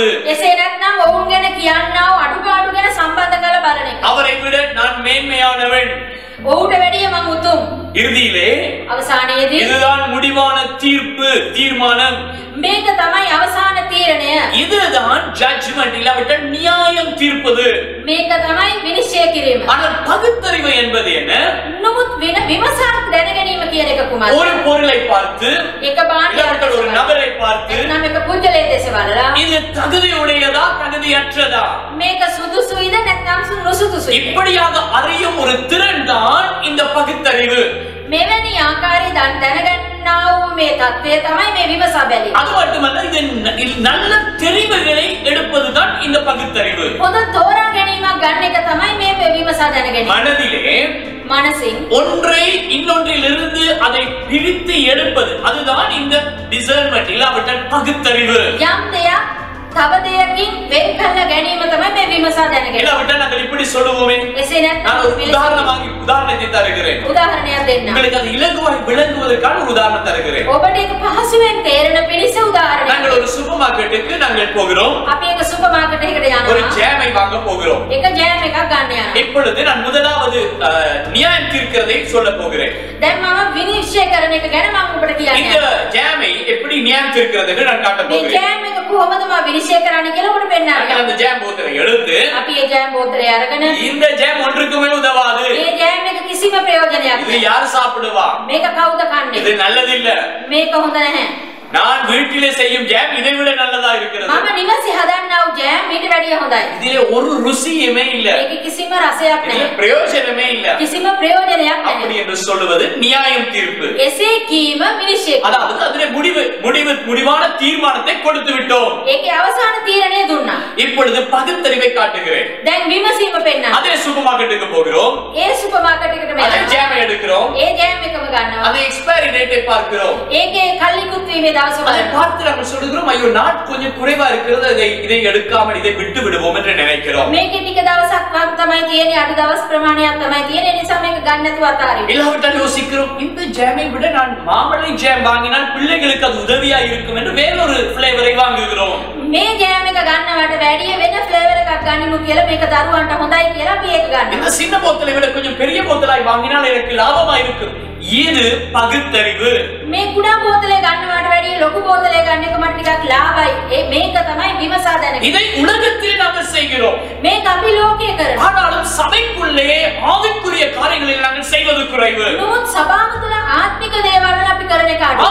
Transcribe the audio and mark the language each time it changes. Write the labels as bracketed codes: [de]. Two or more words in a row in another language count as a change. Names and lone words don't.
[si] එසේ නැත්නම් ඔවුන් ගැන කියනා අඩුපාඩු ගැන සම්බන්ධ කරලා බලන එක. [ta] அவரை விட நான் மேன்மையானவன். [si] ඔහුට වැඩිය මම උතුම්. [ta] இறுதியிலே [si] අවසානයේදී [ta] இதுதான் முடிவான தீர்ப்பு, தீர்மானம். [si] මේක තමයි අවසාන තීරණය. [ta] இதுதான் ஜட்ஜ்மென்ட் இல்லாவிட்டால் நியாயம் தீர்ப்பது. [si] මේක තමයි විනිශ්චය කිරීම. [ta] ஆனால் பகுத்தறிவு என்பது என்ன? [si] නමුත් විමසා දැනගැනීම කියන එක කුමක්ද? [ta] ஒரு பொருளை பார்த்து [si] එක භාණ්ඩයක් [ta] ஒரு நபரை பார்த்து [si] එතනම එක පුද්ගලයෙක් දැස බලලා [ta] இது தகுதியுடையதா தகுதியற்றதா [si] මේක සුදුසුයිද නැත්නම් නුසුදුසුයිද [ta] இப்படியாக அறியும் ஒரு திறன் தான் இந்த பகுத்தறிவு. [si] මෙවැනි ආකාරي දැනගන්නා වූ මේ தත්ත්වය තමයි මේ විමසා බැලීම. [ta] அது மட்டுமல்ல இது நல்ல தெரிவுகளை எடுப்பதுதான் இந்த பகுத்தறிவு. [si] හොඳ තෝරා ගැනීමක් ගන්න එක තමයි මේ විමසා දැනගැනීම. [ta] மனதிலே மனசின் ஒன்றை இன்னொன்றிலிருந்து அதை பிரித்து எடுப்பது அதுதான் இந்த டிசர்ன்மென்ட் இல்லாவிட்டால் பகுத்தறிவு. [si] යම් දෙයක් තව දෙයකින් වෙන් කරලා ගැනීම තමයි මේ විමසා දැනගැනීම. [ta] இல்லாவிட்டால் நாங்கள் இப்படி சொல்லுவோமே. [si] එසේ [ta] நான் ஒரு உதாரணத்தை தருகிறேன். [si] උදාහරණයක් දෙන්න. [ta] உங்களுக்கு அது இலகுவாய் விளங்குவதற்கான ஒரு உதாரணம் தருகிறேன். [si] ඔබට ඒක පහසුවෙන් තේරෙන පිණිස උදාහරණයක්. [ta] நாங்கள் ஒரு [en] super market [ta] நாங்கள் போகிறோம். [si] අපි එක [en] super market [si] එකකට [ta] ஒரு [si] යනවා. [ta] ஜாமை வாங்க போகிறோம். [si] එක ජෑම් එකක් ගන්න යනවා. [ta] இப்பொழுது நான் முதலாவது நியாயம் தீர்க்கிறதை சொல்ல போகிறேன். [si] දැන් මම විනිශ්චය කරන එක ගැන මම ඔබට [ta] இந்த [si] කියන්නම්. [ta] ஜாமை எப்படி நியாயம் தீர்க்கிறது என்று நான் காட்ட [si] මේ [ta] போகிறேன். [si] ජෑම් එක කොහොමද මම විනිශ්චය කරන්න කියලා ඔබට පෙන්නන්න. [ta] அந்த ஜாம் போத்தலை எடுத்து [si] අපි ඒ ජෑම් බෝතලය අරගෙන [ta] இந்த ஜாம் ஒன்றுக்குமே உதவாது. [si] මේ ජෑම් එක කිසිම ප්‍රයෝජනයක් [ta] இது [si] නැහැ. [ta] யார் சாப்பிடுவா? [si] මේක කවුද කන්නේ? [ta] இது நல்லது இல்ல. [si] මේක හොඳ නැහැ. [ta] நான் வீட்டிலே செய்யும் ஜாம் இதை விட நல்லதா இருக்கிறது. [si] මම නිවසේ හදන්නා වූ ජෑම් ඊට වැඩිය හොඳයි. [ta] இதிலே ஒரு ருசியுமே இல்ல. [si] මේක කිසිම රසයක් [ta] இதுல [si] නැහැ. [ta] பிரயோஜனமே இல்ல. [si] කිසිම ප්‍රයෝජනයක් [ta] அப்படி [si] නැහැ. [ta] என்று சொல்லுவது நியாயம் தீர்ப்பு. [si] එසේ කීම විනිශ්චය. [ta] அதாவது அதிலே முடிவான தீர்மானத்தை கொடுத்து விட்டோம். [si] ඒකේ අවසාන තීරණය දුන්නා. [ta] இப்பொழுது பகுத்தறிவை காட்டுகிறேன். [si] දැන් විමසීම පෙන්නන්න. [ta] அதே [en] super market [ta] போகிறோம். [si] ඒ [en] super market [si] එකට [ta] அதே [si] මෙන්න. [ta] ஜாமை எடுக்கிறோம். [si] ඒ ජෑම් එකම ගන්නවා. [ta] அதே [en] expiry date [ta] பார்க்கிறோம். [si] ඒකේ කල්ලිකුත් වීමේ දවස [ta] அதை [si] බලනවා. [ta] பார்த்து நம்ம சொல்லுகிறோம் ஐயோ நாட் கொஞ்சம் குறைவா இருக்கிறது இதை எடுக்காமல் இதை விட்டு விடுவோம் என்று நினைக்கிறோம். [si] මේකේ ටික දවසක් වත් තමයි තියෙන්නේ අඩු දවස් ප්‍රමාණයක් තමයි තියෙන්නේ ඒ නිසා මේක ගන්න නැතුව අතාරින්න. [ta] இல்லாவிட்டால் யோசிக்கிறோம் இந்த ஜாமை விட நான் மாம்பழை ஜாம் வாங்கினால் பிள்ளைகளுக்கு அது உதவியா இருக்கும் என்று வேறொரு ஃபிளேவரை வாங்குகிறோம். [si] මේ ජෑම් එක ගන්නවට වැඩිය වෙන ෆ්ලේවර් එකක් ගනිමු කියලා මේක දරුවන්ට හොඳයි කියලා අපි ඒක ගන්නවා. [ta] இந்த சின்ன போத்தலை விட கொஞ்சம் பெரிய போத்தலாய் வாங்கினால் எனக்கு லாபமா இருக்கும். இது பகுத்தறிவு. [si] මේ කුඩා බෝතලේ ගන්නවට වැඩිය ලොකු බෝතලේ ගන්න එක මට ටිකක් ලාභයි. මේක තමයි විමසා දැනගන්න. [ta] இதை உலகத்தில் நாங்கள் செய்கிறோம். [si] මේක අපි ලෝකයේ කරනවා. [ta] ஆனாலும் சபைக்குள்ளே ஆவிக்குரிய காரியங்களில் நாங்கள் செய்வது குறைவு. [si] නමුත් සභාව තුළ ආත්මික දේවල් වල අපි කරන එක අඩුයි.